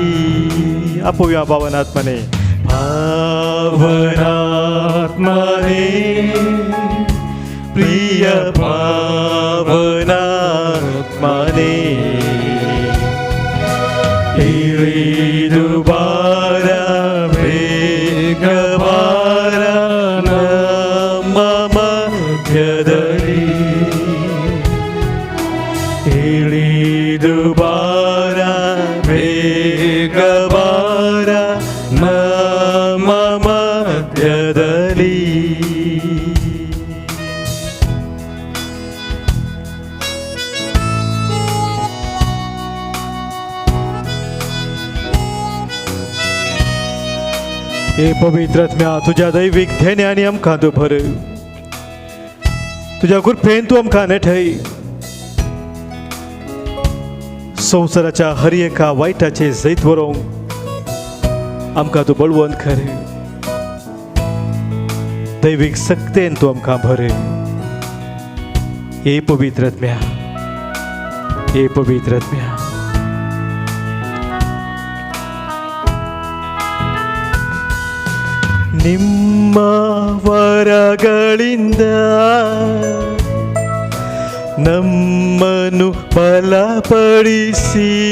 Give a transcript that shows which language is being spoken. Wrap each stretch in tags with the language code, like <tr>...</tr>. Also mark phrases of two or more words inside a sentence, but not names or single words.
<kn>ಅಪ್ಪುವ್ಯ ಪಾವನಾತ್ಮನೆ, ಪಾವನಾತ್ಮನೆ, ಪ್ರಿಯ ಪಾವನಾತ್ಮನೆ, ಇಳಿದು ಬಾರ, ಬೇಗ ಬಾರ ನಮ್ಮ ಮಧ್ಯದಲ್ಲಿ. ಇಳಿದು ಬಾರ, ಬೇಗ ಬಾರ ನಮ್ಮ ಮಧ್ಯದಲ್ಲಿ.</kn> <kok>हे पवित्र आत्म्या, तुझ्या दैविक ध्येयाने आमकां तूं भर. तुझ्या कृपेन तूं आमकां नेठय. संवसाराच्या हर एका वायटाचे जैत व्हरोंक आमकां तूं बळवंत कर. दैवीक सक्तेन तूं आमकां भर. हे पवित्र आत्म्या, हे पवित्र आत्म्या.</kok> <kn>ನಿಮ್ಮ ವರಗಳಿಂದ ನಮ್ಮನ್ನು ಬಲಪಡಿಸಿ,</kn>